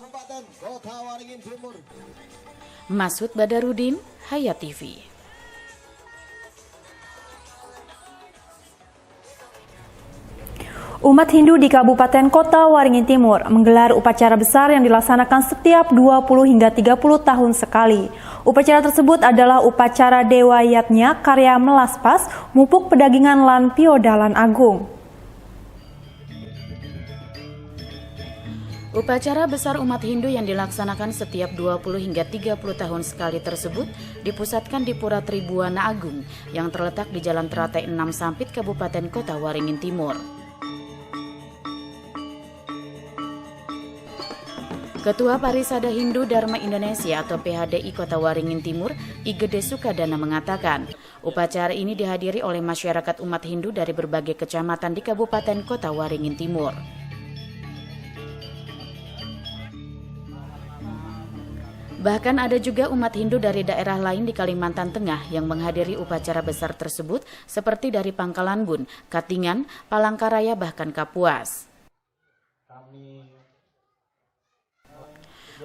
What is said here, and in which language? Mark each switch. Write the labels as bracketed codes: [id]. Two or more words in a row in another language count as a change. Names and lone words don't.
[id] Masud Badarudin, Hayat TV. Umat Hindu di Kabupaten Kota Waringin Timur menggelar upacara besar yang dilaksanakan setiap 20 hingga 30 tahun sekali. Upacara tersebut adalah upacara Dewa Yatnya Karya Melaspas Mupuk Pedagingan Lan Piodalan Agung. Upacara besar umat Hindu yang dilaksanakan setiap 20 hingga 30 tahun sekali tersebut dipusatkan di Pura Tribuana Agung yang terletak di Jalan Teratai 6 Sampit, Kabupaten Kota Waringin Timur. Ketua Parisada Hindu Dharma Indonesia atau PHDI Kota Waringin Timur, I Gede Sukadana mengatakan, upacara ini dihadiri oleh masyarakat umat Hindu dari berbagai kecamatan di Kabupaten Kota Waringin Timur. Bahkan ada juga umat Hindu dari daerah lain di Kalimantan Tengah yang menghadiri upacara besar tersebut seperti dari Pangkalan Bun, Katingan, Palangkaraya bahkan Kapuas.